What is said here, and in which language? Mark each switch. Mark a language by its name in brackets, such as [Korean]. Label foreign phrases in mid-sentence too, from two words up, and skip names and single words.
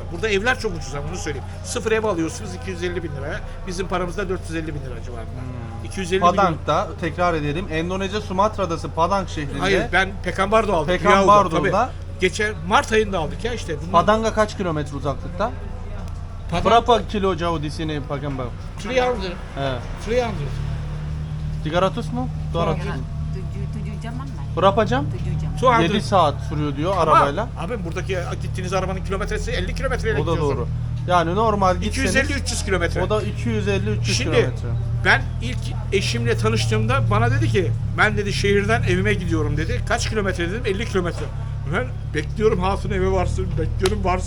[Turkish] Burada evler çok ucuza, bunu söyleyeyim. Sıfır ev alıyorsunuz 250 bin liraya. Bizim paramızda 450 bin lira civarında. 250 milyon. Padang'da tekrar edelim. Endonezya Sumatra Adası Padang şehrinde. Hayır, ben Pekanbaro'da aldım. Pekanbaro'da. Tabii. Geçen Mart ayında aldık ya işte. Bundan Padang'a kaç kilometre uzaklıkta? Padang [Indonesian] Berapa kilo jauh di sini Pekanbaru? 300. He. 300. [Turkish] 300 mu? 200 mu? [Indonesian] 7 jaman lah. Berapa jam? 7 jam. [Turkish] 7 saat sürüyor diyor arabayla. Abi buradaki gittiğiniz arabanın kilometresi 50 kilometreyle O da gidiyorsun. doğru. Yani normal gitseniz 250-300 kilometre. o da 250-300 Şimdi kilometre. ben ilk eşimle tanıştığımda bana dedi ki ben dedi şehirden evime gidiyorum dedi. Kaç kilometre dedim? 50 kilometre. Ben bekliyorum hatun eve varsın, bekliyorum varsın.